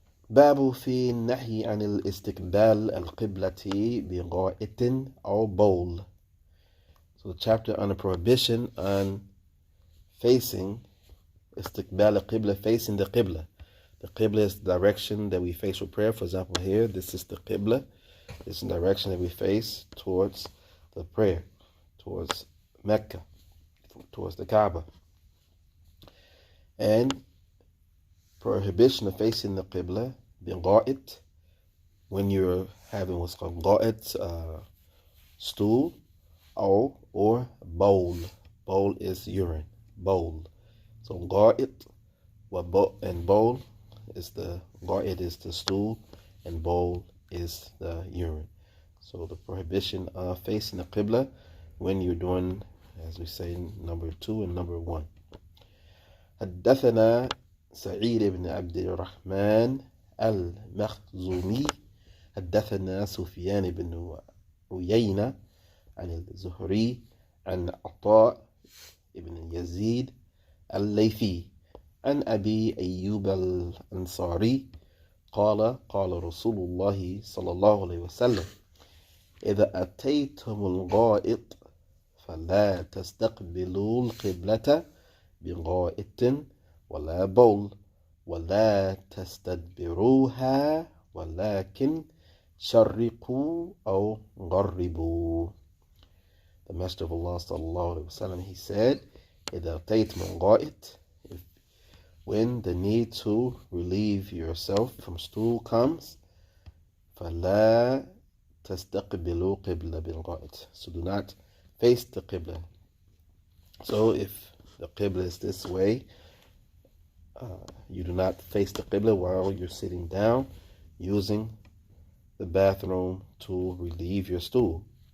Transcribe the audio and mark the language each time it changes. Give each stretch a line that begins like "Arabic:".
Arabic: باب في النهي عن الاستقبال القبلة بغائط أو بول.
English: So the chapter on the prohibition on facing
Arabic: استقبال القبلة,
English: facing the qibla. The qibla is the direction that we face for prayer. For example, here, this is the qibla. This is the direction that we face towards the prayer, towards Mecca, towards the Kaaba. And prohibition of facing the Qibla, being ga'it, when you're having what's called ga'it, stool, or bowl. Bowl is urine, bowl. So ga'it and bowl is ga'it is the stool, and bowl is the urine. So the prohibition of facing the Qibla when you're doing, as we say, number 2 and number 1.
Arabic: حدثنا سعيد بن عبد الرحمن المخزومي حدثنا سفيان بن عيينة عن الزهري عن عطاء بن يزيد الليثي عن أبي أيوب الأنصاري قال رسول الله صلى الله عليه وسلم إذا أتيتم الغائط فلا تستقبلوا القبلة بغائط ولا بول ولا تستدبروها ولكن شرقوا أو غربوا.
English: The Master of Allah sallallahu alaihi wasallam, he said,
Arabic: إذا أتيت من غائط,
English: when the need to relieve yourself from stool comes,
Arabic: فلا تستقبلوا قبلة بالغائط.
English: So do not face the qibla. So if the qibla is this way, you do not face the qibla while you're sitting down using the bathroom to relieve your stool.